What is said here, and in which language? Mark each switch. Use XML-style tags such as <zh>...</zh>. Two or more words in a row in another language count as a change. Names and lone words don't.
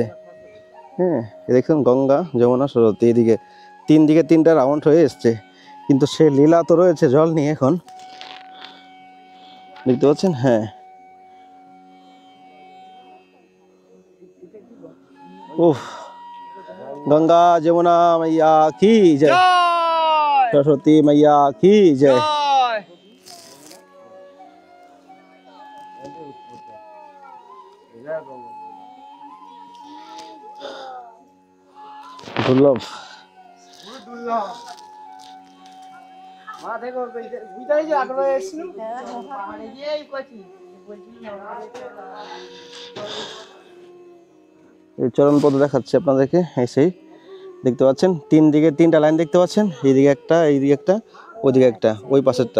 <bn>হ্যাঁ, দেখুন গঙ্গা, যমুনা, সরস্বতী, এদিকে তিনটা রাউন্ড হয়ে এসছে, কিন্তু সে লীলা তো রয়েছে জল নিয়ে এখন, দেখতে পাচ্ছেন।</bn> <hi>হ্যাঁ, উফ, গঙ্গা যমুনা मैया की जय, सरस्वती मैया की जय।</hi> <bn>দুর্লভ। এই চরণ পদ দেখাচ্ছে আপনাদেরকে, এই সেই দেখতে পাচ্ছেন, তিনটা লাইন দেখতে পাচ্ছেন, এইদিকে একটা, এইদিকে একটা, ওইদিকে একটা, ওই পাশেরটা।</bn>